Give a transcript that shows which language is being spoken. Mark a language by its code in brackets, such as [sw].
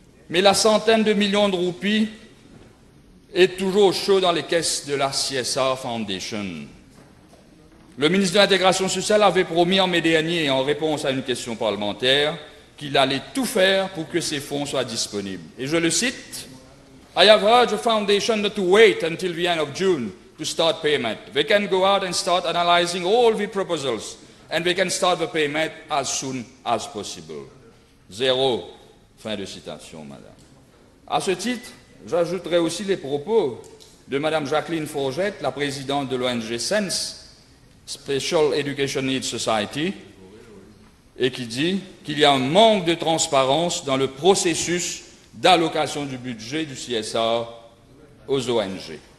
[fr] Mais la centaine de millions de roupies est toujours chaud dans les caisses de la CSR Foundation. Le ministre de l'Intégration sociale avait promis en mai dernier, en réponse à une question parlementaire, qu'il allait tout faire pour que ces fonds soient disponibles. Et je le cite, [en] « I have urged the foundation not to wait until the end of June to start payment. They can go out and start analyzing all the proposals, and they can start the payment as soon as possible. » [fr] Zéro. Fin de citation, madame. À ce titre, j'ajouterai aussi les propos de madame Jacqueline Forgette, la présidente de l'ONG SENS, Special Education Needs Society, et qui dit qu'il y a un manque de transparence dans le processus d'allocation du budget du CSR aux ONG.